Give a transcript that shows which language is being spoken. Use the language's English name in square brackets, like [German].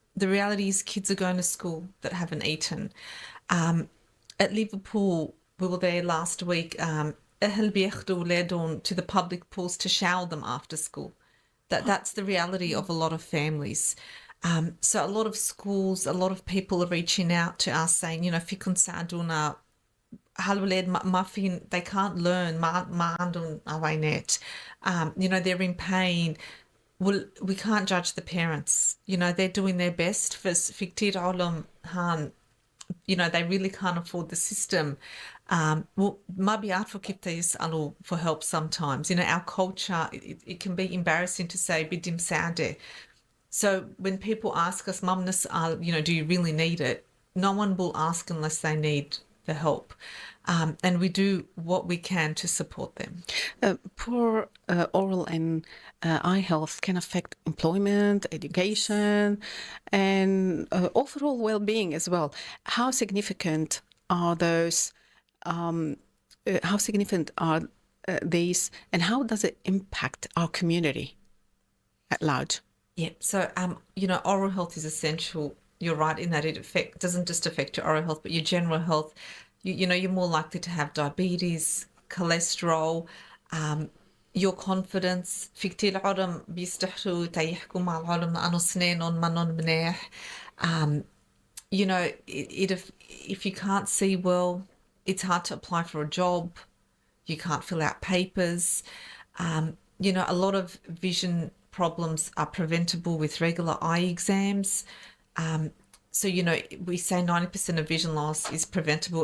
[English] The reality is kids are going to school that haven't eaten. At Liverpool, we were there last week. [Arabic] أهل بياخدوا أولادهم [English] to the public pools to shower them after school. That's the reality of a lot of families. So a lot of schools, a lot of people are reaching out to us saying, [Arabic] فيكم تساعدونا. هالولاد ما فين, [English] they can't learn, [Arabic] ما عندهم عوينات. [English] They're in pain. Well, we can't judge the parents. They're doing their best. [Arabic] في كتير علم [English] they really can't afford the system. [Arabic] ما بيعرفوا كيف يسألوا [English] for help [Arabic] sometimes. [English] Our culture, it can be embarrassing to say [Arabic] بدي مساعدة. [English] So when people ask us, Mum, do you really need it? No one will ask unless they need the help. And we do what we can to support them. Poor oral and eye health can affect employment, education, and overall well-being as well. How significant are those? How significant are these, and how does it impact our community at large? Yeah. So, oral health is essential. You're right in that it doesn't just affect your oral health, but your general health. You're more likely to have diabetes, cholesterol, your confidence. [Arabic] في كتير عالم بيستحوا تيحكوا مع العالم لأنه سنانهم منهم مناح. [English] If you can't see well, it's hard to apply for a job. You can't fill out papers. A lot of vision problems are preventable with regular eye exams. So, we say 90% of vision loss is preventable.